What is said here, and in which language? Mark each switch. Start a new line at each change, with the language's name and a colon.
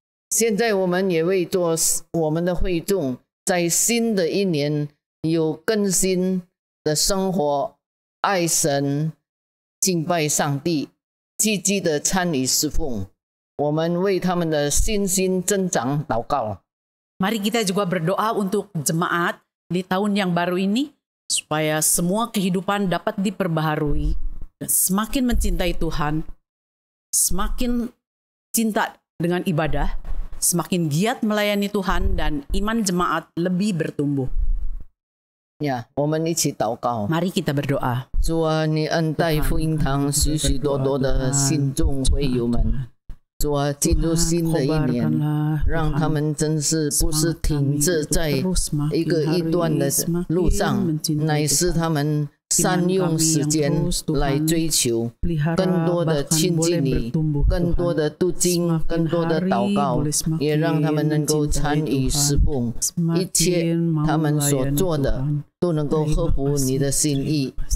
Chinese: 现在我们也为做我们的会众，在新的一年有更新的生活，爱神，敬拜上帝，积极的参与侍奉，我们为他们的信心增长祷告。
Indonesian: Mari kita juga berdoa untuk jemaat di tahun yang baru ini, supaya semua kehidupan dapat diperbaharui, semakin mencintai Tuhan, semakin cinta dengan ibadah, semakin giat melayani Tuhan, dan iman jemaat lebih bertumbuh.
Chinese: 我们一起祷告。
Indonesian: Mari kita berdoa.
Chinese: 主啊，你恩待福音堂许许多多的信众会友们。主啊，进入新的一年，让他们真是不是停滞在一个异端的路上，乃是他们善用时间来追求更多的亲近你，更多的读经，更多的祷告，也让他们能够参与侍奉，一切他们所做的都能够合乎你的心意。